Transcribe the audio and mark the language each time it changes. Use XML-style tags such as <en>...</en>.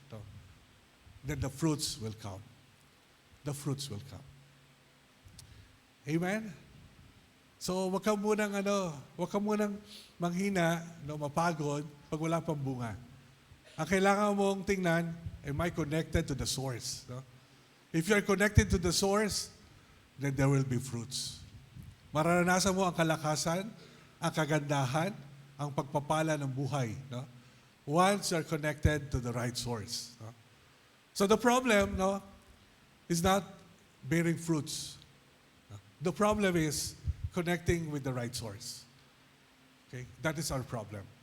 <en>No? Then the fruits will come. The fruits will come. Amen?</en> <tl>So, wag ka munang manghina, no, mapagod pag wala pang bunga. Ang kailangan mong tingnan,</tl> <en>am I connected to the source? No? If you are connected to the source, then there will be fruits.</en> <tl>Mararanasan mo ang kalakasan, ang kagandahan, ang pagpapala ng buhay. No?</tl> <en>Once you are connected to the right source. No? So the problem, no, is not bearing fruits. No? The problem is connecting with the right source. Okay? That is our problem.</en>